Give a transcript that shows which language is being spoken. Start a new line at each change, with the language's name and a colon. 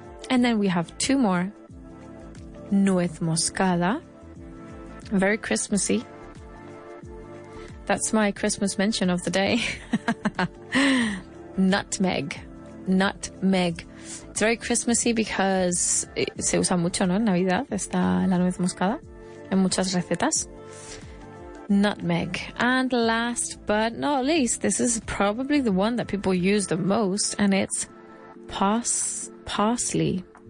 English: And then we have two more. Nuez moscada. Very Christmassy. That's my Christmas mention of the day. Nutmeg. Nutmeg. It's very Christmassy because
Spanish: se usa mucho, ¿no? En Navidad está la nuez moscada en muchas recetas.
English: Nutmeg. And last but not least, this is probably the one that people use the most, and it's parsley.